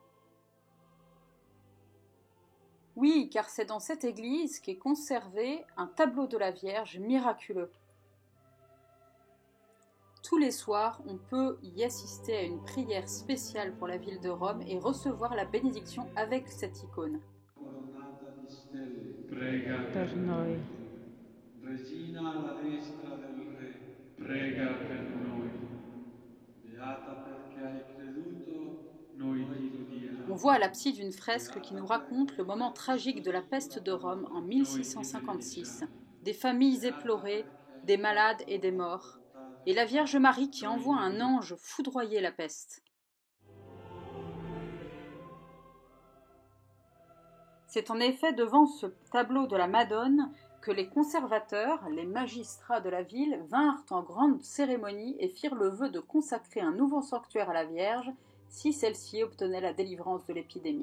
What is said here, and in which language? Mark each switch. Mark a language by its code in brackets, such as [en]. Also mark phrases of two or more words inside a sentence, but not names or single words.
[fr] Oui, car c'est dans cette église qu'est conservé un tableau de la Vierge miraculeux. Tous les soirs, on peut y assister à une prière spéciale pour la ville de Rome et recevoir la bénédiction avec cette icône. [it] Prega per noi. Regina alla destra del Re, prega per noi. Beata perché hai creduto, noi ti lodiamo. [fr] On voit à l'abside une fresque qui nous raconte le moment tragique de la peste de Rome en 1656, des familles éplorées, des malades et des morts, et la Vierge Marie qui envoie un ange foudroyer la peste. C'est en effet devant ce tableau de la Madone que les conservateurs, les magistrats de la ville, vinrent en grande cérémonie et firent le vœu de consacrer un nouveau sanctuaire à la Vierge si celle-ci obtenait la délivrance de l'épidémie.